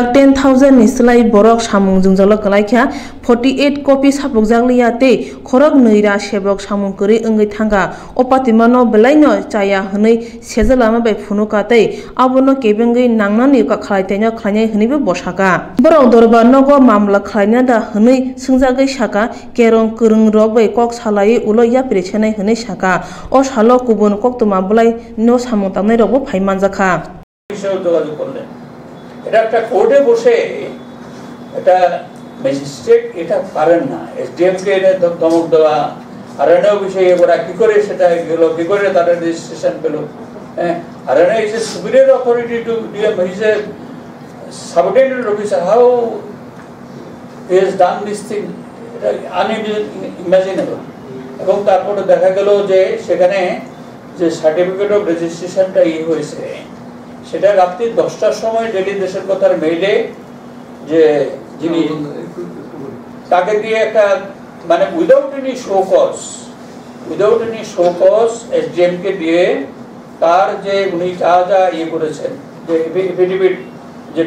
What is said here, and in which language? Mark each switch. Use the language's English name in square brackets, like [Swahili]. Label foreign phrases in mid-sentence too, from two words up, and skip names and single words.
[Kok Borok] 10,000 ni Slai Borok Samung Jungjal Kalaikha 48 copy sapok jaglia te khorok neira sebok samung kori engai thanga opatimano belaino chaya hnei sejalama bai phunuka te abono kebengai nangnani ka khlaitenya khlainai hnibe bosaka borok dorbar nogo mamla khlaina da hnei sungjagai saka kerong kurung rok bai kok salai ulo ya presenai hnei saka o salo kubun koktoma bulai no samung tanai rokbo phaimanjakha [Bangla] বিষয় যোগাযোগ করলেন এটা একটা কোর্টে বসে এটা ম্যাজিস্ট্রেট এটা পারেন না এসডিএম কে এটা ধমক দেওয়া আরএনও বিষয়ে ওরা কি করে সেটা গেল কি করে তাদের রেজিস্ট্রেশন পেল [English] RNO is a superior authority to DM is a subordinate officer how he has done this thing [Bangla] এটা আনইমাজিনেবল এবং তারপরে দেখা গেল যে সেখানে যে [English] certificate of registration [Bangla] হয়েছে সেটা রাত্রি 10টার সময় দিল্লি দেশের কথার মেইলে যে যিনি তাকে দিয়ে একটা মানে [English] without any show cause [Bangla] এসডিএম কে দিয়ে তার যে উনি যা যা করেছেন যে এফিডেভিট যেটা